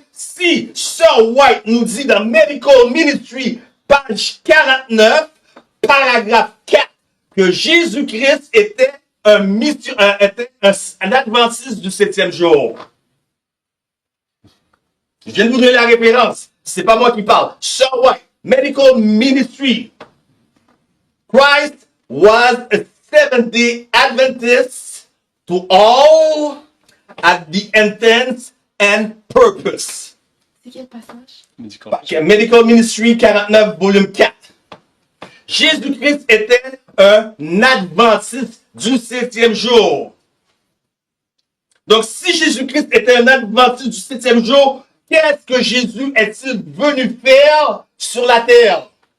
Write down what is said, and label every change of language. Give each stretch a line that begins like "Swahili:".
French: Si Sir White nous dit dans Medical Ministry, page 49, paragraphe 4, que Jésus-Christ était un adventiste du septième jour. Je viens de vous donner la référence. C'est pas moi qui parle.
English: Sir White, Medical Ministry. Christ was a Seventh-day Adventist to all at the intent and purpose.
French: C'est quel passage? Medical Ministry 49, volume 4. Jésus-Christ était un adventiste du septième jour. Donc, si Jésus-Christ était un adventiste du septième jour, qu'est-ce que Jésus est-il venu faire sur la terre?